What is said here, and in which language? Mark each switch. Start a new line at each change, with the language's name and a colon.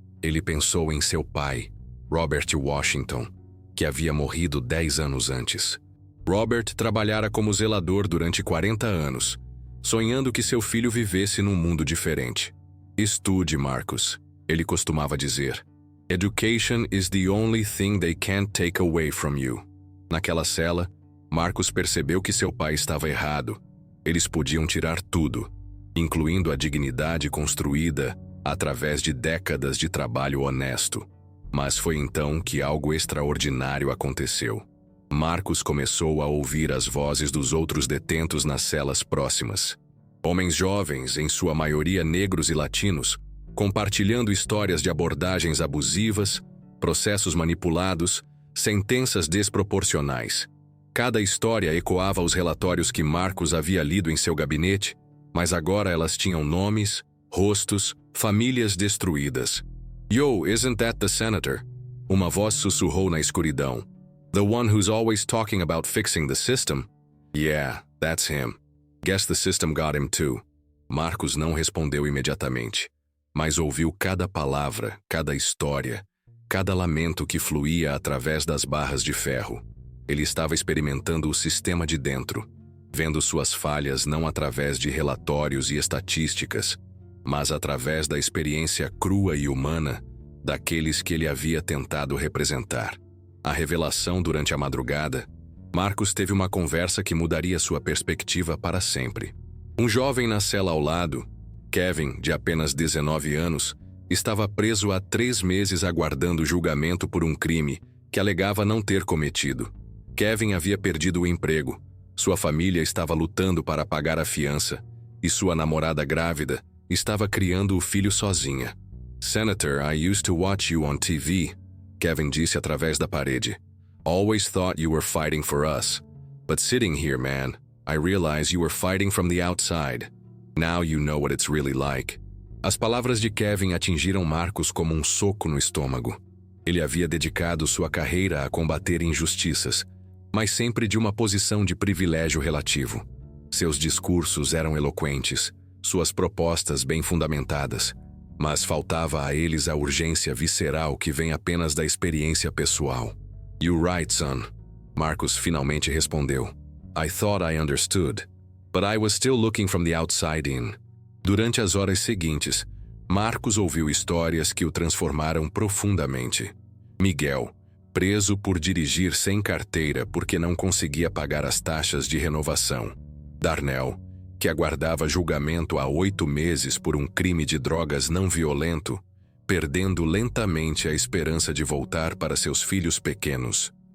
Portuguese: Ele pensou em seu pai, Robert Washington, que havia morrido 10 anos antes. Robert trabalhara como zelador durante 40 anos, sonhando que seu filho vivesse num mundo diferente. Estude, Marcus, ele costumava dizer.
English: Education is the only thing they can't take away from you.
Portuguese: Naquela cela, Marcus percebeu que seu pai estava errado. Eles podiam tirar tudo, incluindo a dignidade construída através de décadas de trabalho honesto. Mas foi então que algo extraordinário aconteceu. Marcus começou a ouvir as vozes dos outros detentos nas celas próximas. Homens jovens, em sua maioria negros e latinos, compartilhando histórias de abordagens abusivas, processos manipulados, sentenças desproporcionais. Cada história ecoava os relatórios que Marcus havia lido em seu gabinete, mas agora elas tinham nomes, rostos, famílias destruídas.
English: "Yo, isn't that the senator?"
Portuguese: Uma voz sussurrou na escuridão.
English: "The one who's always talking about fixing the system?" "Yeah, that's him. Guess the system got him too."
Portuguese: Marcus não respondeu imediatamente, mas ouviu cada palavra, cada história, cada lamento que fluía através das barras de ferro. Ele estava experimentando o sistema de dentro, vendo suas falhas não através de relatórios e estatísticas, mas através da experiência crua e humana daqueles que ele havia tentado representar. A revelação durante a madrugada, Marcus teve uma conversa que mudaria sua perspectiva para sempre. Um jovem na cela ao lado, Kevin, de apenas 19 anos, estava preso há 3 meses aguardando julgamento por um crime que alegava não ter cometido. Kevin havia perdido o emprego, sua família estava lutando para pagar a fiança e sua namorada grávida estava criando o filho sozinha.
English: "Senator, I used to watch you on TV", Kevin
Portuguese: disse através da parede.
English: "Always thought you were fighting for us. But sitting here, man, I realize you were fighting from the outside. Now you know what it's really like."
Portuguese: As palavras de Kevin atingiram Marcus como um soco no estômago. Ele havia dedicado sua carreira a combater injustiças, mas sempre de uma posição de privilégio relativo. Seus discursos eram eloquentes, suas propostas bem fundamentadas, mas faltava a eles a urgência visceral que vem apenas da experiência pessoal.
English: "You right, son." Marcus
Portuguese: finalmente respondeu.
English: "I thought I understood, but I was still looking from the outside in."
Portuguese: Durante as horas seguintes, Marcus ouviu histórias que o transformaram profundamente. Miguel, preso por dirigir sem carteira porque não conseguia pagar as taxas de renovação. Darnell, que aguardava julgamento há 8 meses por um crime de drogas não violento, perdendo lentamente a esperança de voltar para seus filhos pequenos.